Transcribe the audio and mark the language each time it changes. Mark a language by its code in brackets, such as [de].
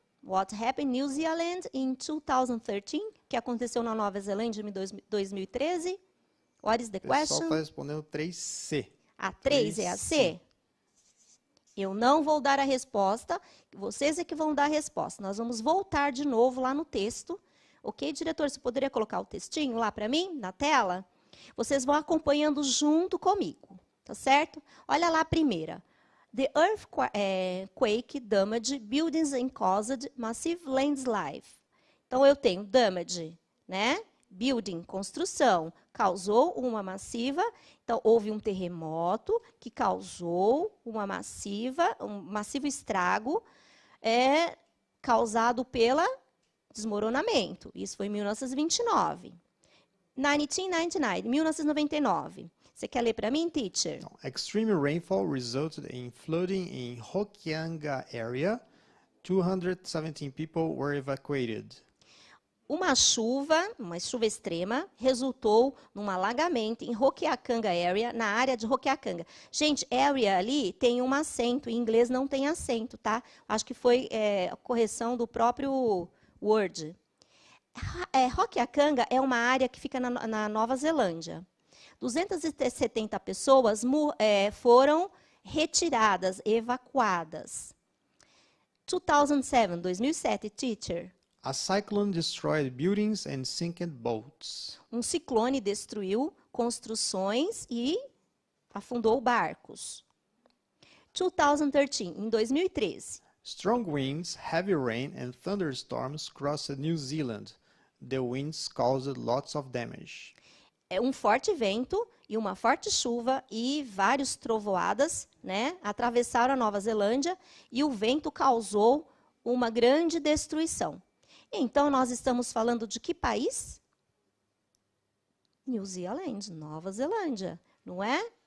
[en] What happened in New Zealand in 2013? [pt] Que aconteceu na Nova Zelândia em 2013? [en] What is the question? [pt] O pessoal está respondendo 3C. A 3 é a C? Eu não vou dar a resposta, vocês é que vão dar a resposta. Nós vamos voltar de novo lá no texto. Ok, diretor, você poderia colocar o textinho lá para mim, na tela? Vocês vão acompanhando junto comigo, tá certo? Olha lá a primeira. [en] The earthquake damaged buildings and caused massive landslide. [pt] Então, eu tenho damage, né? Building, construção, causou uma massiva. Então, houve um terremoto que causou um massivo estrago causado pela desmoronamento. Isso foi em 1929. 1999, 1999. Você quer ler para mim, teacher? [en] Extreme rainfall resulted in flooding in Hokianga area. 217 people were evacuated. [pt] Uma chuva extrema, resultou num alagamento em Hokianga Area, na área de Hokianga. Gente, area ali tem um acento, em inglês não tem acento, tá? Acho que foi a correção do próprio Word. Hokianga é uma área que fica na Nova Zelândia. 270 pessoas foram retiradas, evacuadas. 2007, teacher. [en] A cyclone destroyed buildings and sank boats. [pt] Um ciclone destruiu construções e afundou barcos. 2013, em 2013. [en] Strong winds, heavy rain and thunderstorms crossed New Zealand. The winds caused lots of damage. [pt] Um forte vento e uma forte chuva e várias trovoadas, né, atravessaram a Nova Zelândia e o vento causou uma grande destruição. Então, nós estamos falando de que país? New Zealand, Nova Zelândia, não é?